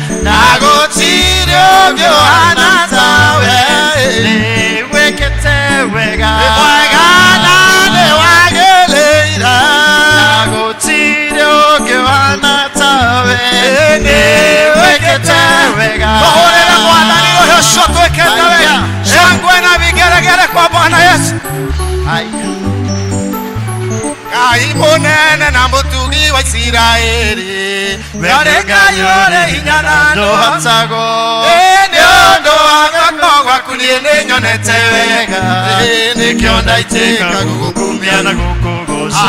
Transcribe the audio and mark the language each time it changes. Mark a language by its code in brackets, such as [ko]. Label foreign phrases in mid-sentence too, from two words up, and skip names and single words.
[ki] Na gũtirĩ ũngĩ ũhana tawe. Nĩ wĩkĩte wega. Wĩ mwega na nĩ wagĩrĩire. Na gũtirĩ ũngĩ ũhana tawe. Nĩ wĩkĩte wega. Tũhũrĩre mwathani ũyũ ũcio twĩkĩte wega. [sw] Shangwe na vigeregere kwa Bwana Yesu. [ki] Ngai mũnene na mũtugi wa Isiraeli. We nĩ Ngai ũrĩ hinya na ndũhotagwo. Nĩ ũndũ wa guoko gwaku niĩ nĩ nyonete wega. Nĩkĩo ndaitĩka gũgũkumia na gũkũgoca.